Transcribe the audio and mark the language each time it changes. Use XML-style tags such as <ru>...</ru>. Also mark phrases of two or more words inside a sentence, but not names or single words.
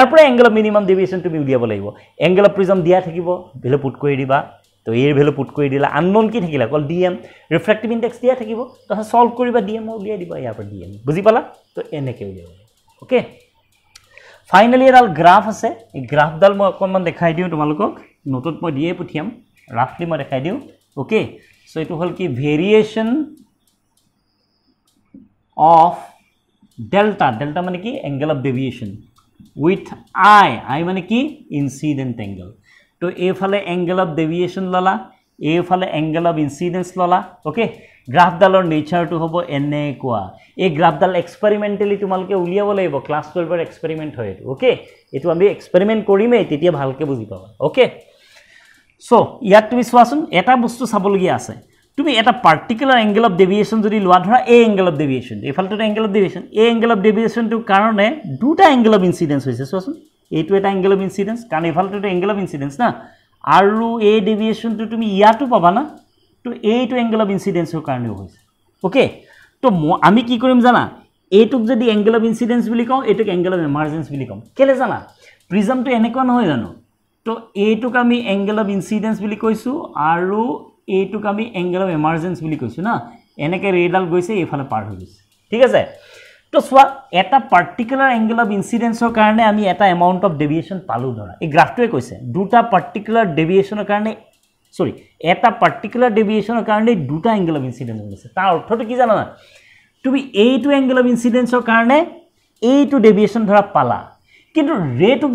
<as>পৰা</as> <en>angle of minimum deviation</en> <as>তুমি উলিয়াব লাগিব</as> <en>angle of prism</en> <as>দিয়া থাকিব</as> <en>value put</en> <as>কৰি দিবা তো এর</as> <en>value put</en> <as>কৰি দিলা unknown কি থাকিলা কল dm</as> <en>refractive index</en> <as>দিয়া থাকিব তো সলভ কৰিবা dm উলিয়াই দিবা ইয়াৰ পৰা dm বুজি পালা তো এনেকে উলিয়াব</as> <en>okay finally</en> <as>এডাল গ্ৰাফ আছে এই গ্ৰাফডাল মই অকমান দেখাই দিও তোমালোকক নোটত মই দিয়ে পঠিয়াম ৰাফলি মই দেখাই দিও</as> <en>okay so</en> <as>এটো হল কি ভেৰিয়েশন</as> <en>of delta</en> <as>মানে কি</as> <en>angle of deviation with I</en> <as>মানে কি</as> <en>incident angle</en> <as>তো এফালে</as> <en>angle of deviation</en> <as>ললা এফালে</as> <en>angle of incidence</en> <as>ললা ওকে গ্ৰাফডালৰ নেচাৰটো হ'ব এনেকুৱা এই গ্ৰাফডাল এক্সপেৰিমেন্টালি তোমালকে উলিয়াব লাগিব ক্লাস 12 এৰ এক্সপেৰিমেন্ট হয় ওকে এটো আমি এক্সপেৰিমেন্ট কৰিমে তেতিয়া ভালকে বুজি পাবা</as> <en>okay so</en> <as>ইয়াত তুমি চোৱাচোন এটা বস্তু চাবলগীয়া আছে তুমি এটা</as> <en>particular angle of deviation</en> <as>যদি লোৱা ধৰা</as> <en>a angle of deviation</en> <as>এফালটো</as> <en>angle of deviation a angle of deviation two</en> <as>কাৰণে দুটা</as> <en>angle of incidence</en> <as>হৈছে চোৱাচোন এইটো এটা</as> <en>angle of incidence</en> <as>কাৰণ এফালটো</as> <en>angle of incidence</en> <as>না আৰু</as> <en>a deviation two</en> <as>তুমি ইয়াটো পাবা না তো এইটো</as> <en>angle of incidence</en> <as>ৰ কাৰণে হৈছে ওকে তো আমি কি কৰিম জানা এইটোক যদি</as> <en>angle of incidence</en> <as>বুলি কওঁ এইটোক</as> <en>angle of emergence</en> <as>বুলি কম কেলে জানা প্ৰিজমটো এনেকুৱা নহয় জানো তো এইটোক আমি</as> <en>angle of incidence</en> <as>বুলি কৈছো আৰু এইটোক আমি</as> <en>angle of emergence</en> <as>বুলি কৈছো না এনেকে ৰেডাল গৈছে এইফালে পাৰ হৈ গৈছে ঠিক আছে তো সোৱা এটা</as> <en>particular angle of incidenceৰ</en> <as>কাৰণে আমি এটা</as> <en>amount of deviation</en> <as>পালো ধৰা এই গ্ৰাফটোৱে কৈছে দুটা</as> <en>particular deviationৰ</en> <as>কাৰণে সৰি এটা</as> <en>particular deviationৰ</en> <as>কাৰণে দুটা</as> <en>angle of incidence</en> <as>হৈছে তাৰ অৰ্থটো কি জানা না তুমি এইটো</as> <en>angle of incidenceৰ</en> <as>কাৰণে এইটো ডেভিয়েশন ধৰা পালা কিন্তু ৰেটোক</as>